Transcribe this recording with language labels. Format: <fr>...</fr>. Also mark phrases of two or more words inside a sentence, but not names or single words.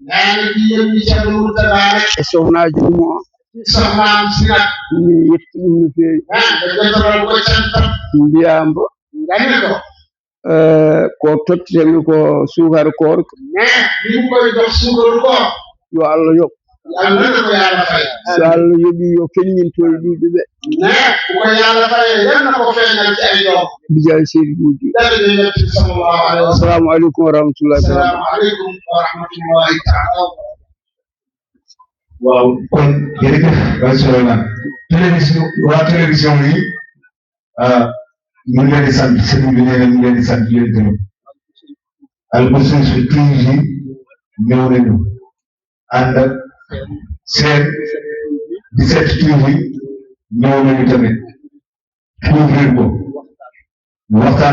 <ff>e sohnaji mum o mi yetti ɗum no fewi mbiyambo ko tottetemi ko sukara korko yo Allah yoɓ so Allah yoɓi yo feññinto e ɗiɗi ɓe bijay seydi Goudiry</ff> <ar>assalamu aleykum wa rahmatullahi</ar> <wo>waaw kon jërëjëf Baye Souleymane télévision yi ñu ngi leen di sant sëriñ bi nee na ñu ngi leen di sant leen gërëm Almousty TV ñëw nañu ànd ak seen 17 TV ñëw nañu tamit couvrir ko waxtaan</wo>